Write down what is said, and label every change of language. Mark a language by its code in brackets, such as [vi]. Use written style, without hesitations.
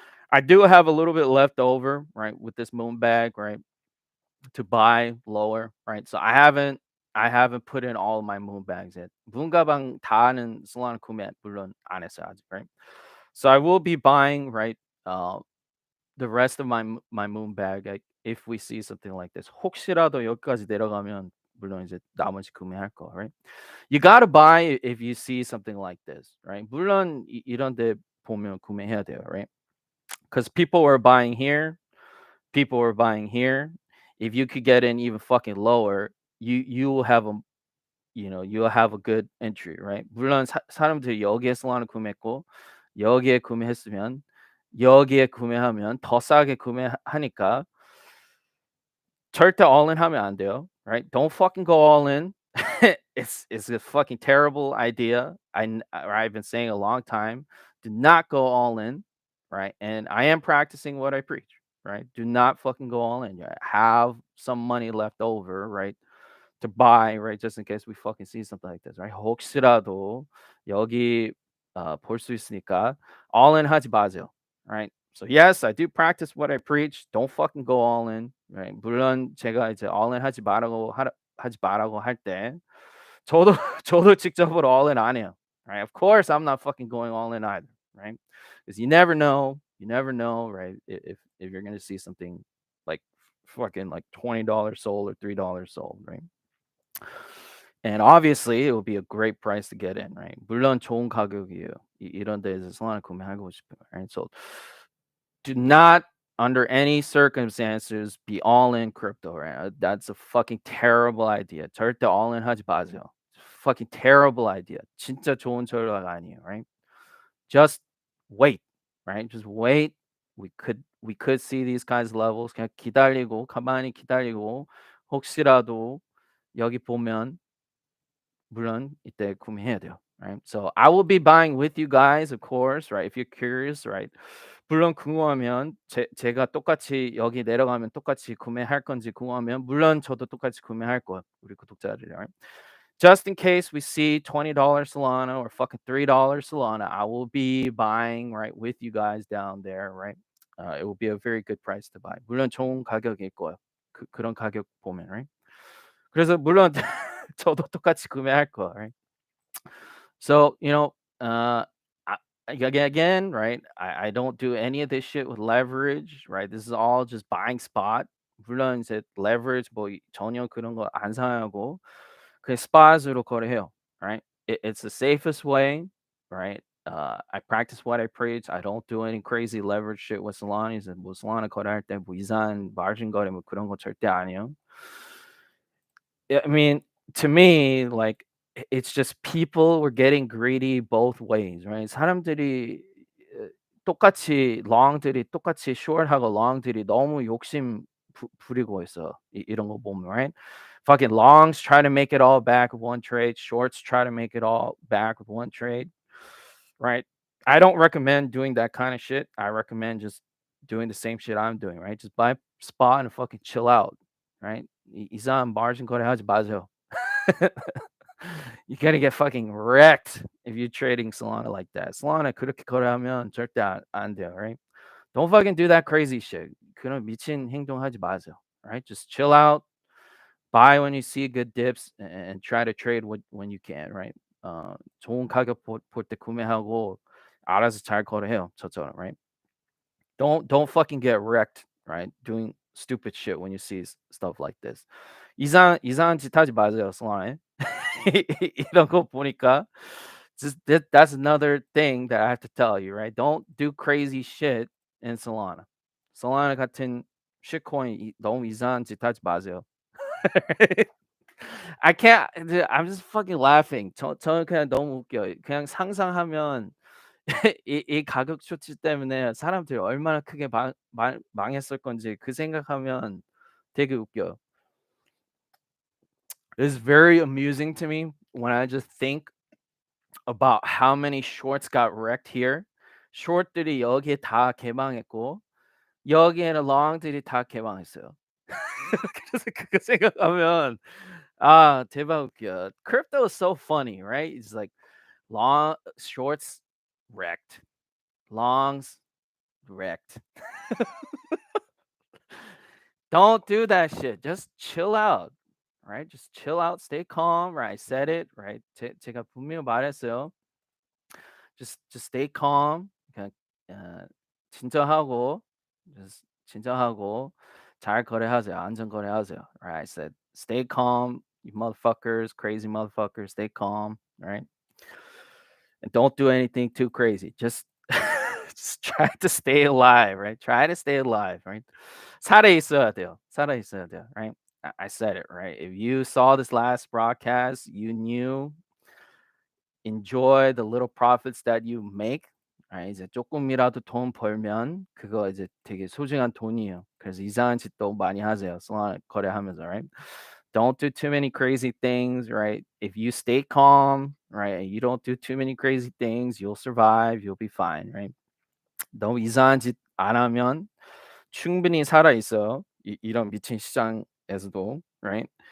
[en] I do have a little bit left over, right, with this moon bag, right, to buy lower, right? So I haven't put in all of my moon bags yet. [ko] 문 가방 다는 솔라나 구매 물론 안 했어요 아직, right? [en] So I will be buying, right, the rest of my moon bag, like, if we see something like this. [ko] 혹시라도 여기까지 내려가면 물론 이제 나머지 구매할 거, right? [en] You gotta buy if you see something like this, right? [ko] 물론 이런 데 보면 구매해야 돼요, right? [en] Because people were buying here, people were buying here. If you could get in even fucking lower, you will have you'll have a good entry, right? [ko] 물론 사람들이 여기에 솔라나 구매했고 여기에 구매했으면 여기에 구매하면 더 싸게 구매하니까 절대 all in 하면 안 돼요, right? [en] Don't fucking go all in. It's a fucking terrible idea. I've been saying a long time. Do not go all in. right? And I am practicing what I preach, right? Do not fucking go all in. Have some money left over, right? To buy, right? Just in case we fucking see something like this, right? [ko] 혹시라도 여기 볼 수 있으니까 all in 하지 마세요, right? [en] So yes, I do practice what I preach. Don't fucking go all in, right? [ko] 물론 제가 이제 all in 하지 말라고 할 때 저도 저도 직접으로 all in 안 해요, right? [en] Of course, I'm not fucking going all in either, right? Because you never know, right? If you're gonna see something like fucking like $20 sold or $3 sold, right? And obviously, it would be a great price to get in, right? [ko] 물론 좋은 가격이에요. 이런 데에서 solana 구매하고 싶어요, right? [en] So do not, under any circumstances, be all in crypto, right? That's a fucking terrible idea. [ko] 절대 all in 하지 마세요. [en] Fucking terrible idea. [ko] 진짜 좋은 전략 아니에요, right? [en] Just wait, right? Just wait. We could see these kinds of levels. [ko] 그냥 기다리고 가만히 기다리고 혹시라도 여기 보면 물론 이때 구매해야 돼요, right? [en] So I will be buying with you guys, of course, right? If you're curious, right? [ko] 물론 궁금하면 제가 똑같이 여기 내려가면 똑같이 구매할 건지 궁금하면 물론 저도 똑같이 구매할 거예요, 우리 구독자들이, right? [en] Just in case we see $20 Solana or fucking $3 Solana, I will be buying, right, with you guys down there, right? It will be a very good price to buy. [ko] 물론 좋은 가격일 거예요. 그런 가격 보면, right? 그래서 물론 저도 똑같이 구매할 거예요, right? [en] So, I, again, right? I don't do any of this shit with leverage, right? This is all just buying spot. [ko] 물론 이제 leverage 뭐 전혀 그런 거 안 사용하고 그 spot으로 거래해요, right? [en] It's the safest way, right? I practice what I preach. I don't do any crazy leverage shit with Solana. [ko] 이제 뭐 Solana 거래할 때 뭐 이상한 마진 거래 뭐 그런 거 절대 아니에요. [en] Yeah, I mean, to me, like it's just people were getting greedy both ways, right? [ko] 사람들이 똑같이 long들이 똑같이 short하고 long들이 너무 욕심 부리고 있어. 이런 거 보면, right? [en] Fucking longs try to make it all back with one trade. Shorts try to make it all back with one trade, right? I don't recommend doing that kind of shit. I recommend just doing the same shit I'm doing, right? Just buy spot and fucking chill out, right? [ko] 이상한 margin 거래하지 마세요. [en] You're gonna get fucking wrecked if you're trading Solana like that. [ko] Solana 그렇게 거래하면 절대 안 돼요, right? [en] Don't fucking do that crazy shit. [ko] 그런 미친 행동하지 마세요, right? [en] Just chill out, buy when you see good dips, and try to trade when you can, right? [ko] 좋은 가격 볼 때 구매하고 알아서 잘 거래해요, 저처럼, right? [en] Don't fucking get wrecked, right? Doing stupid shit when you see stuff like this. [ko] 이상한 짓 하지 마세요, Solana. 이런 거 보니까 [en] just that's another thing that I have to tell you, right? Don't do crazy shit in Solana. [ko] Solana 같은 shitcoin 너무 이상한 짓 하지 마세요. [en] I can't. I'm just fucking laughing. [ko] 저는 그냥 너무 웃겨요. 그냥 상상하면 이 가격 쇼트 때문에 사람들이 얼마나 크게 망했을 건지 그 생각하면 되게 웃겨요. [en] It's very amusing to me when I just think about how many shorts got wrecked here. [ko] short들이 여기에 다 개방했고 여기에는 long들이 다 개방했어요. 그래서 그거 생각하면 대박 웃겨. [en] Crypto is so funny, right? It's like long shorts wrecked, longs wrecked. Don't do that shit. Just chill out, right? Just chill out, stay calm, right? I said it, right? [ko] 제가 분명히 말했어요. [en] Just stay calm. [ko] 그냥 진정하고 just 진정하고 잘 거래하세요. 안전 거래하세요. [en] Right? I said stay calm, you motherfuckers, crazy motherfuckers, stay calm, right? And don't do anything too crazy. Just just try to stay alive, right? Try to stay alive, right? [ko] 살아 있어야 돼요. 살아 있어야 돼요, right? [en] I said it, right? If you saw this last broadcast, you knew enjoy the little profits that you make. right? [ko] 이제 조금이라도 돈 벌면 그거 이제 되게 소중한 돈이에요. 그래서 이상한 짓도 많이 하세요. solana 거래하면서, [en] right? Don't do too many crazy things, right? If you stay calm, right, and you don't do too many crazy things, you'll survive, you'll be fine, right? [ko] 너무 이상한 짓 안 하면 충분히 살아 있어요. 이런 미친 시장에서도, right?